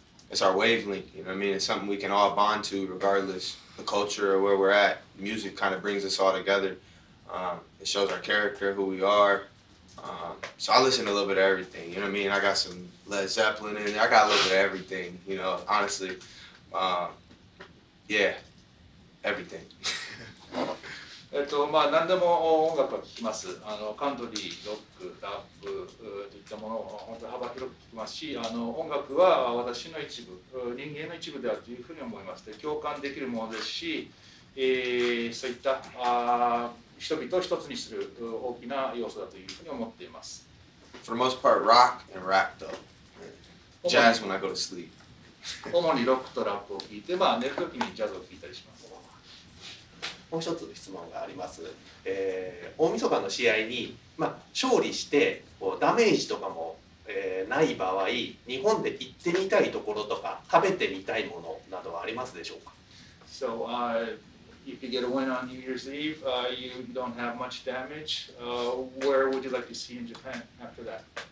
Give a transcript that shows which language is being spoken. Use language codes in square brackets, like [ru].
[en] It's our wavelength, you know what I mean? It's something we can all bond to regardless the culture or where we're at. Music kind of brings us all together. It shows our character, who we are. So I listen to a little bit of everything, you know what I mean? I got some Led Zeppelin in there, I got a little bit of everything, you know, honestly. Yeah, everything. [ja] 何でも音楽は聴きます。カントリー、ロック、ラップといったものを本当に幅広く聴きますし、音楽は私の一部、人間の一部であるというふうに思います。で、共感できるものですし、そういった人々を一つにする大きな要素だというふうに思っています。 [en] For the most part, rock and rap though. Jazz when I go to sleep. [ja] 主にロックとラップを聴いて、寝るときにジャズを聴いたりします。もう一つ質問があります。大晦日の試合に、勝利してダメージとかも、ない場合、日本で行ってみたいところとか食べてみたいものなどはありますでしょうか？ [en] So, if you get a win on New Year's Eve, you don't have much damage. Where would you like to see in Japan after that?